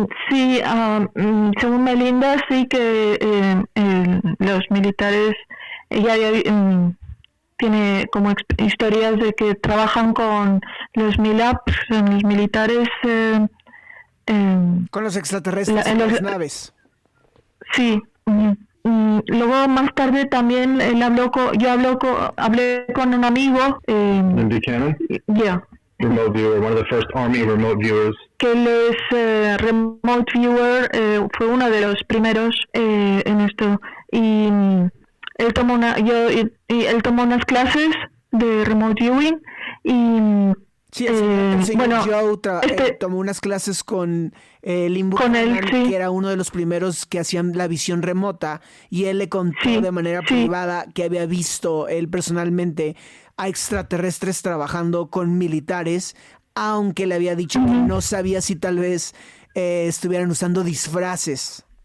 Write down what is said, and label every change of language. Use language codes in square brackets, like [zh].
[es] Sí, según Melinda, sí que los militares, ella tiene como historias de que trabajan con los MILABs, los militares. Con los extraterrestres en las naves. Sí. Luego más tarde también hablé con un amigo. [en] Lynn Buchanan? Yeah. Remote viewer, one of the first Army remote viewers. [es] Que él es remote viewer, fue uno de los primeros en esto, y él tomó unas clases de remote viewing y sí, el señor Joe tomó unas clases con Lynn Buchanan, que era uno de los primeros que hacían la visión remota, y él le contó de manera privada que había visto él personalmente a extraterrestres trabajando con militares, aunque le había dicho que no sabía si tal vez estuvieran usando disfraces,